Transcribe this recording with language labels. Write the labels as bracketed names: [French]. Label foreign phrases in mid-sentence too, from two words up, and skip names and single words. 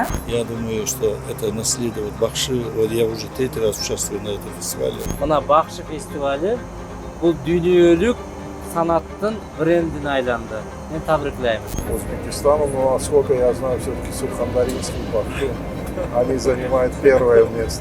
[Russian] Я думаю, что это наследует Бахши. Вот я уже третий раз участвую на этом фестивале. [Uzbek] Mana Baxshi festivali bu dunyolik san'atning brendini aylandi. Men tabriklayman. [Russian] Узбекистану, но насколько я знаю, все-таки Сурхандарийский Бахши, они занимают первое место.